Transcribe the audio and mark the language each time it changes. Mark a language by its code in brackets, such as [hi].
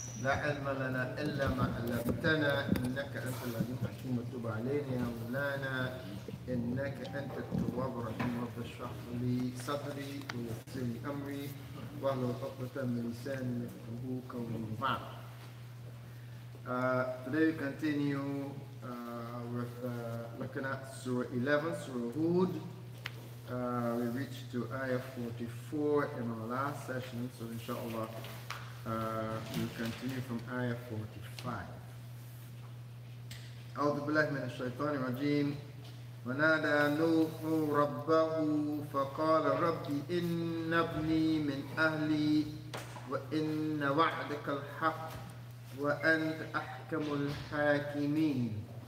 [ar] لا علم لنا إلا ما علمتنا إنك أنت العليم الحكيم وتب علينا يا مولانا إنك أنت التواب الرحيم رب اشرح لي صدري ويسر لي أمري واحلل عقدة من لساني يفقهوا قولي بعد. [en] Today we continue with looking at Surah 11, Surah Hud. We reached to Ayah 44 in our last session, so inshallah we'll continue from Ayah 45. [ar] أعوذ بالله من الشيطان الرجيم. ونادى نوح ربه فقال رب إن ابني من أهلي وإن وعدك الحق وأنت أحكم الحاكمين.